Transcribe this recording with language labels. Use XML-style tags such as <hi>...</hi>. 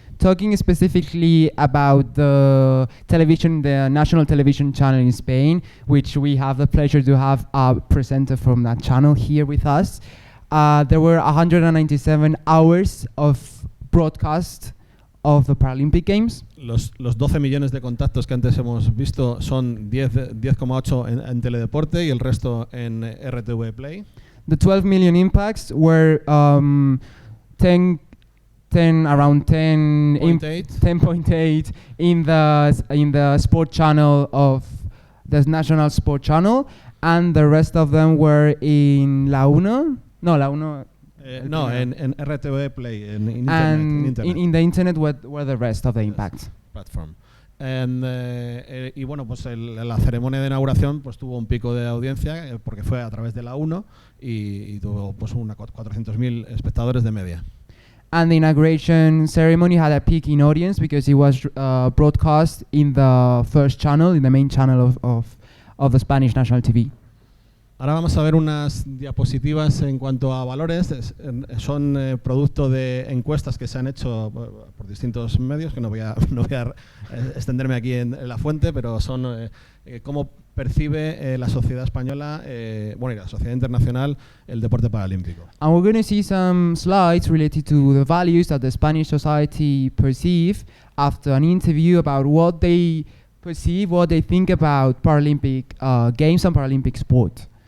<en>Talking specifically about the national television channel in Spain, which we have the pleasure to have a presenter from that channel here with us, there were 197 hours of broadcast of the Paralympic Games.</en> <es>Los 12 millones de contactos que antes hemos visto son 10,8 en teledeporte y el resto en RTV Play.</es> <en>The 12 million impacts were around 10.8 in the sport channel of the national sport channel, and the rest of them were in La Uno.</en> <es>No, La Uno. No, en RTV Play, en</es> <en>and internet. in the internet were the rest of the impacts. Platform.</en> <es>Y bueno, pues la ceremonia de inauguración pues tuvo un pico de audiencia porque fue a través de la 1 y tuvo pues 400.000 espectadores de media.</es> <en>And the inauguration ceremony had a peak in audience because it was broadcast in the first channel, in the main channel of the Spanish national TV.</en> <es>Ahora vamos a ver unas diapositivas en cuanto a valores. Son producto de encuestas que se han hecho por distintos medios, que no voy a extenderme aquí en la fuente, pero son cómo percibe la sociedad española, y la sociedad internacional, el deporte paralímpico.</es> <en>And we're going to see some slides related to the values that the Spanish society perceive after an interview about what they perceive, what they think about Paralympic games and Paralympic sport.</en>